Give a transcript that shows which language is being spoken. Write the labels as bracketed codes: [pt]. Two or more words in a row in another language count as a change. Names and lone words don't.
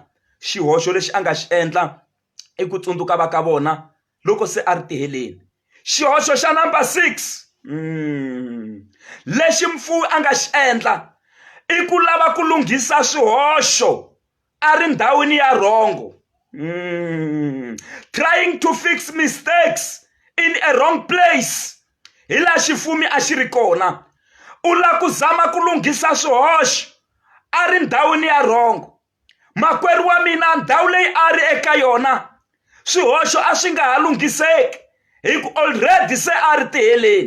[ts] Xihoxo lexi a nga xi endla i ku tsundzuka va ka vona loko se a ri tiheleni. Xihoxo xa number 6 lexi mfuwi a nga xi endla i ku lava ku lunghisa swihoxo a ri ndhawini ya wrong. [en] Trying to fix mistakes in a wrong place. [ts] Hi laha xifumi a xi ri kona. U lava ku zama ku lunghisa swihoxo a ri ndhawini ya wrong. Makwerhu wa mina, ndhawu leyi a ri eka yona swihoxo a swi nga ha lunghiseki hi ku already se a ri tiheleni.